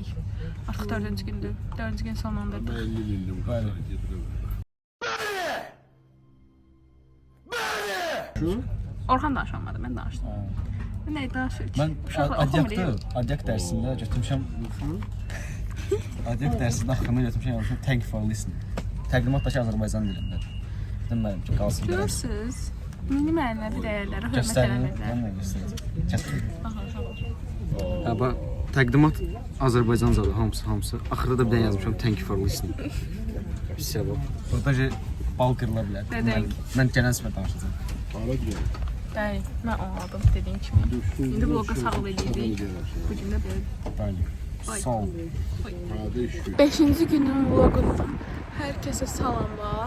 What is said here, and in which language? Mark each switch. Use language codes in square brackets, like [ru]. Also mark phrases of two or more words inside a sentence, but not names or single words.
[az] Artıq 4-cü gündür. 4-cü gün sonlandırdıq. Orhan danışmadı, mən danışdım. Nə danışır ki? Mən adyak dərsində götürmüşəm. Adyak dərsində axırına götürmüşəm, yazmışam [en] thank for listening. [az] Təqdimatdakı Azərbaycan dilində. Deməlim ki, qalsın. Görürsünüz? Mini mənəvi dəyərlərə hörmət eləməklə. Hə, bax, təqdimat Azərbaycancadır, hamısı. Axırda da bir dənə yazmışam [en] thank for listening. [az] Pisiyə bax. Burada bal qırıla bilər. Mən gələn səfər danışacağım. Bəli, mən anladım dediyin kimi. İndi bloqa sağol edirik. Bu gün də belə. Bəli. Sağ ol. 5-ci günün vlogundan hər kəsə salamlar.